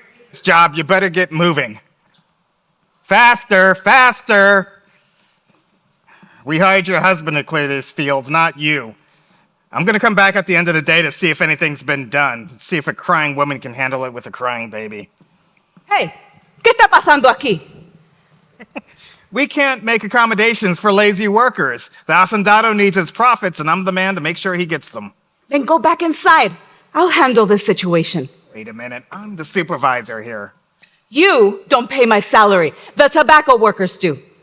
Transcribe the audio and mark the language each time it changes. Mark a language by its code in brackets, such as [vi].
[en] This job, you better get moving. Faster, faster. We hired your husband to clear these fields, not you. I'm gonna come back at the end of the day to see if anything's been done, see if a crying woman can handle it with a crying baby. [es] Hey, ¿qué está pasando aquí? [en] We can't make accommodations for lazy workers. The hacendado needs his profits, and I'm the man to make sure he gets them. Then go back inside. I'll handle this situation. Wait a minute, I'm the supervisor here. You don't pay my salary. The tobacco workers do.